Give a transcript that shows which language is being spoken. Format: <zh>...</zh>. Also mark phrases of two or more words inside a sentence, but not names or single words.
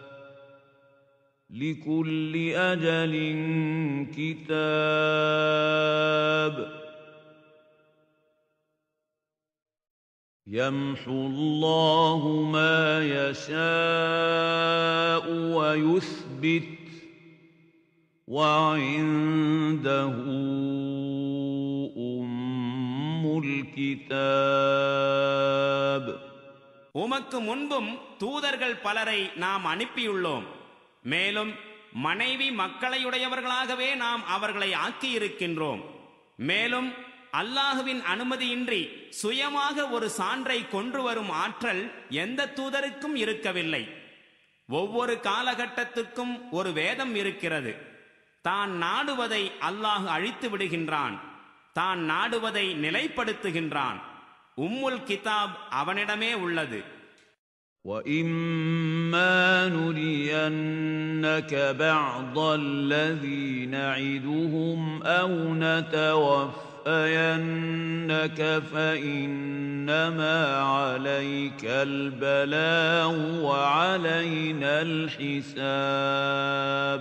<ar>لِكُلِّ أَجَلٍ كِتَابٌ يَمْحُو اللَّهُ مَا يَشَاءُ وَيُثْبِتُ وَعِندَهُ أُمُّ الْكِتَابِ.</ar> <ta>உமக்கு முன்பும் தூதர்கள் பலரை நாம் அனுப்பியுள்ளோம். மேலும் மனைவி மக்களையுடையவர்களாகவே நாம் அவர்களை ஆக்கியிருக்கின்றோம். மேலும் அல்லாஹுவின் அனுமதியின்றி சுயமாக ஒரு சான்றை கொண்டு வரும் ஆற்றல் எந்த தூதருக்கும் இருக்கவில்லை. ஒவ்வொரு காலகட்டத்துக்கும் ஒரு வேதம் இருக்கிறது. தான் நாடுவதை அல்லாஹ் அழித்து விடுகின்றான், தான் நாடுவதை நிலைப்படுத்துகின்றான்.</ta> <ar>أم الكتاب</ar> <ta>அவனிடமே உள்ளது.</ta> <ar>وَإِمَّا نُرِيَنَّكَ بَعْضَ الَّذِي نَعِدُهُمْ أَوْ نَتَوَفَّيَنَّكَ فَإِنَّمَا عَلَيْكَ الْبَلَاغُ وَعَلَيْنَا الْحِسَابُ.</ar>